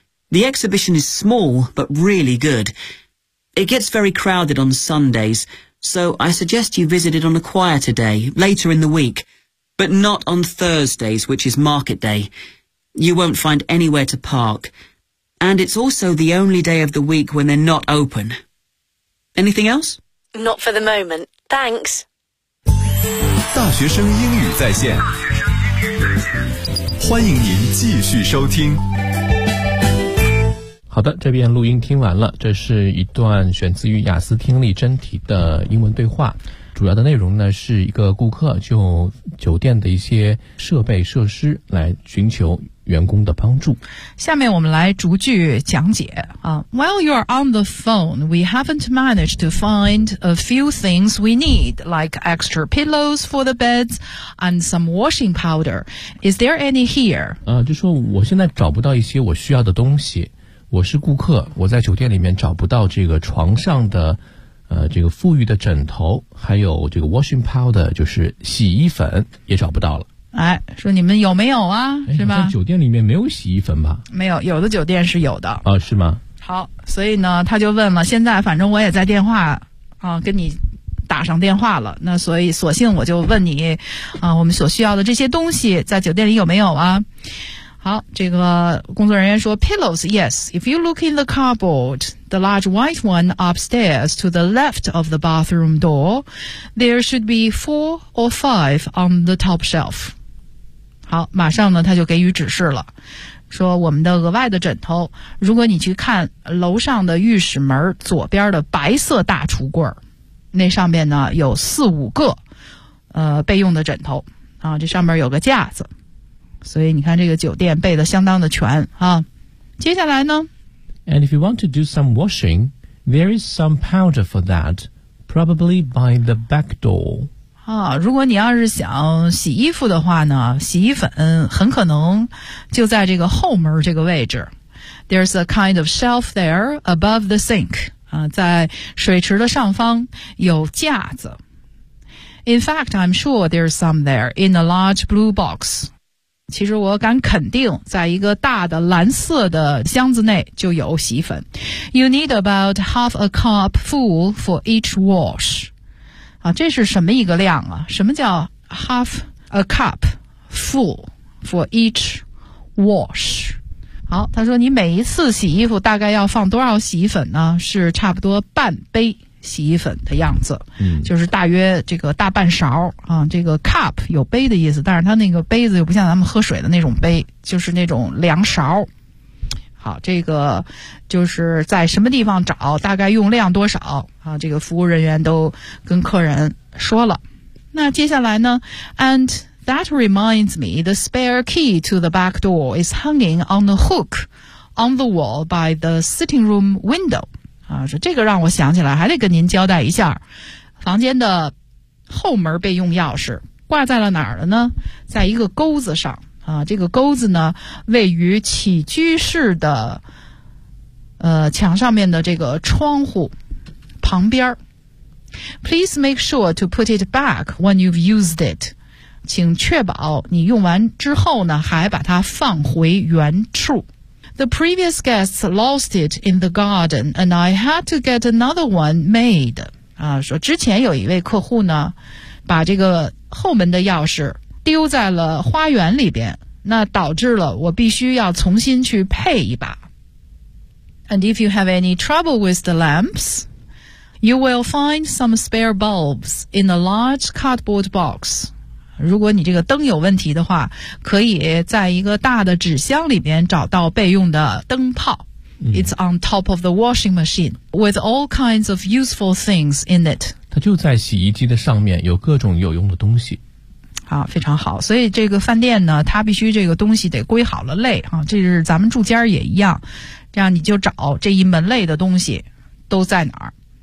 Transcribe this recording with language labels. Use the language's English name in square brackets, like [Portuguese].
[English] The exhibition is small, but really good. It gets very crowded on Sundays, so I suggest you visit it on a quieter day, later in the week, but not on Thursdays, which is market day. You won't find anywhere to park, and it's also the only day of the week when they're not open. Anything else? Not for the moment. Thanks. [Chinese] 大学生英语在线，欢迎您继续收听。好的，这边录音听完了，这是一段选自于雅思听力真题的英文对话，主要的内容呢是一个顾客就酒店的一些设备设施来寻求员工的帮助。下面我们来逐句讲解啊。 [English] While you're on the phone, we haven't managed to find a few things we need, like extra pillows for the beds and some washing powder. Is there any here? [Chinese] 就说我现在找不到一些我需要的东西。我是顾客，我在酒店里面找不到这个床上的这个富裕的枕头，还有这个 washing powder 就是洗衣粉也找不到了。哎，说你们有没有啊，是吧？在酒店里面没有洗衣粉吧？没有，有的酒店是有的。是吗？好，所以呢他就问了，现在反正我也在电话跟你打上电话了，那所以索性我就问你我们所需要的这些东西在酒店里有没有啊。好，这个工作人员说 [English] Pillows, yes. If you look in the cupboard, the large white one upstairs to the left of the bathroom door, there should be 4 or 5 on the top shelf. [Chinese] 好，马上呢他就给予指示了，说我们的额外的枕头，如果你去看楼上的浴室门左边的白色大橱柜，那上面呢有4、5个备用的枕头啊，这上面有个架子，所以你看这个酒店备的相当的全啊。接下来呢 [English] And if you want to do some washing, there is some powder for that, probably by the back door. [Chinese] 啊，如果你要是想洗衣服的话呢，洗衣粉很可能就在这个后门这个位置。 [English] There's a kind of shelf there above the sink. [Chinese] 在水池的上方有架子。 [English] In fact, I'm sure there's some there in a large blue box. [Chinese] 其实我敢肯定在一个大的蓝色的箱子内就有洗衣粉。 [English] You need about half a cup full for each wash. [Chinese] 这是什么一个量啊？什么叫 [English] half a cup full for each wash? [Chinese] 好，他说你每一次洗衣服大概要放多少洗衣粉呢？是差不多半杯洗衣粉的样子，嗯，就是大约这个大半勺啊。这个 cup 有杯的意思，但是它那个杯子又不像咱们喝水的那种杯，就是那种量勺。好，这个就是在什么地方找，大概用量多少啊？这个服务人员都跟客人说了。那接下来呢 [English] ？And that reminds me, the spare key to the back door is hanging on the hook on the wall by the sitting room window. [Chinese] 啊，说这个让我想起来，还得跟您交代一下，房间的后门备用钥匙挂在了哪儿了呢？在一个钩子上。啊，这个钩子呢，位于起居室的墙上面的这个窗户旁边。 [English] Please make sure to put it back when you've used it. [Chinese] 请确保你用完之后呢，还把它放回原处。 [English] The previous guests lost it in the garden, and I had to get another one made. [Chinese] 啊，说之前有一位客户呢，把这个后门的钥匙丢在了花园里边，那导致了我必须要重新去配一把。 [English] And if you have any trouble with the lamps, you will find some spare bulbs in a large cardboard box. [Chinese] 如果你这个灯有问题的话，可以在一个大的纸箱里边找到备用的灯泡。 [English] It's on top of the washing machine with all kinds of useful things in it. [Chinese] 它就在洗衣机的上面，有各种有用的东西。啊，非常好。所以这个饭店呢，它必须这个东西得归好了类啊。这是咱们住家也一样，这样你就找这一门类的东西都在哪儿。